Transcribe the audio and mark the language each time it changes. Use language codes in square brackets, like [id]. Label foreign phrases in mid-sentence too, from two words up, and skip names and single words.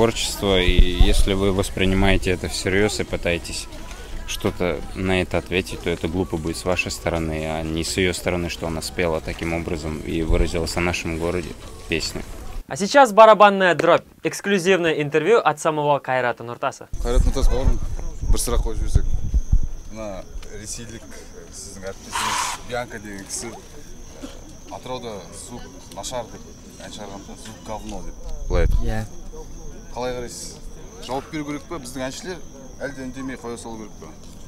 [ru] творчество, и если вы воспринимаете это всерьез и пытаетесь что-то на это ответить, то это глупо будет с вашей стороны, а не с ее стороны, что она спела таким образом и выразилась о нашем городе песню. А сейчас барабанная дробь. Эксклюзивное интервью от самого Кайрата Нуртаса. [kk] Кайрат Нуртас бауырым, бір сұрақ қойып жіберсек. Мына ресейлік сіздің әріптесіңіз Бьянка деген кісі Атырауда звук нашар деп ән шығарғанда [ru] звук говно [kk] деп былай айтты. Иә. Қалай қарайсыз? Жауап беру керек пе біздің әншілер, әлде үндемей қоя салу керек пе?